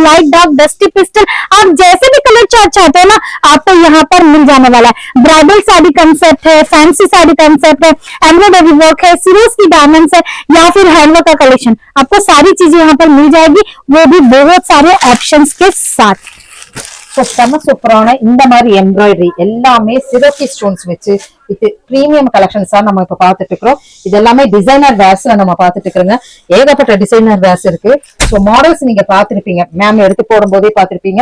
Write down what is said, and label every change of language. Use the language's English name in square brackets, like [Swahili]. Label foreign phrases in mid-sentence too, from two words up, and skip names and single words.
[English] light dark dusty pastel [Hindi] आप जैसे भी [English] colour chart [Hindi] चाहते हो ना, आपको यहाँ पर मिल जाने वाला है। [English] bridal saree concept [Hindi] है, [English] fancy saree concept [Hindi] है, [English] embroidery work [Hindi] है, सिरोज की डायमंड्स है या फिर हैंडवर्क का कलेक्शन, आपको सारी चीजें यहाँ पर मिल जाएगी, वो भी बहुत सारे ऑप्शंस के साथ। [Tamil] சூப்பரான இந்த மாதிரி எம்ப்ராய்டரி எல்லாமே சிரோக்கி ஸ்டோன்ஸ் வச்சு இது [English] premium collections [Tamil] நம்ம இப்ப பாத்துட்டு இருக்கிறோம். இது எல்லாமே [English] designer wears [Tamil] நம்ம பாத்துட்டு இருக்கிறோங்க. ஏகப்பட்ட [English] designer wears [Tamil] இருக்கு. [English] so models [Tamil] நீங்க பாத்திருப்பீங்க, மேம் எடுத்து போடும் போதே பாத்திருப்பீங்க.